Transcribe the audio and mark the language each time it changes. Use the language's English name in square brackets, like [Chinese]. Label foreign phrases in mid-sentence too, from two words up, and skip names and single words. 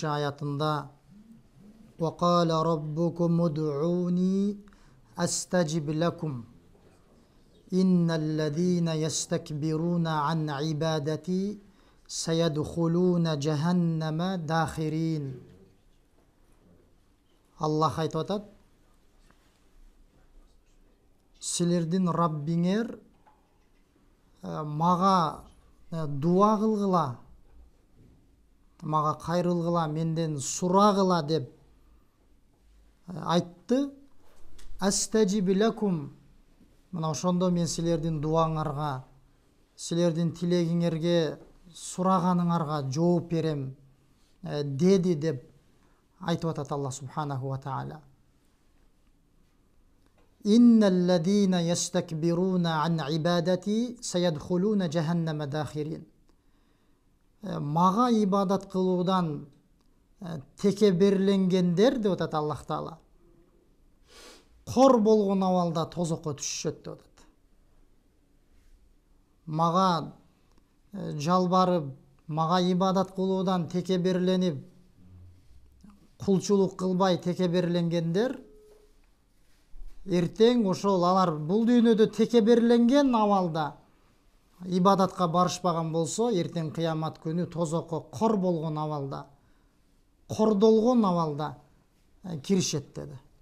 [Arabic] ayatında وَقَالَ رَبُّكُمُ ادْعُونِي أَسْتَجِبْ لَكُمْ إِنَّ الَّذ۪ينَ يَسْتَكْبِرُونَ عَنْ عِبَادَتِي سَيَدْخُلُونَ جَهَنَّمَ دَاخِرِينَ. [Kyrgyz] Allah aytып атат, силердин Раббиңер мага дуа кылгыла, мага кайрылгыла, менден сурагыла деп айтты. [Arabic] أستجب لكم, [Kyrgyz] мына ошондо мен силердин дуаңарга, силердин тилегиңерге, сураганыңарга жооп берем деди деп айтып атат [Arabic] الله سبحانه وتعالى. إن الذين يستكبرون عن عبادتي سيدخلون جهنم داخرين. [Kyrgyz] Мага ибадат кылуудан текеберленгендер деп атат Аллах Таала, кор болгон абалда тозокко түшүшөт деп атат. Мага жалбарып, мага ибадат кылуудан текеберленип, кулчулук кылбай текеберленгендер эртең ошол алар бул дүйнөдө текеберленген абалда ибадатка барышпаган болсо, эртең кыямат күнү тозокко кор болгон абалда, кордолгон абалда киришет деди.